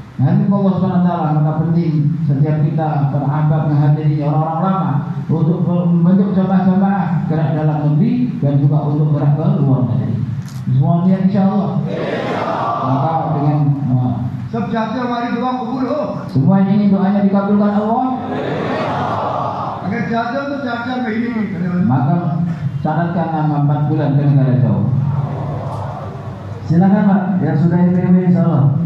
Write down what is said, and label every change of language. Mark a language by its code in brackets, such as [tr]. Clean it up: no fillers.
[id] Nanti Allah Subhanahu wa taala, maka penting setiap kita berahbab menghadiri orang-orang lama untuk membentuk jamaah-jamaah gerak dalam negeri dan juga untuk gerak ke luar negeri. Semuanya insyaallah. Maka dengan [hi] सब चाहते हो हमारी दुआ कबूल हो, [id] semua ini doanya dikabulkan Allah. [hi] अगर चाहते हो तो 4-4 महीने की करें। [id] Maka catatkan nama 4 bulan ke negara jauh. Silakan Pak, yang sudah IPW insyaallah.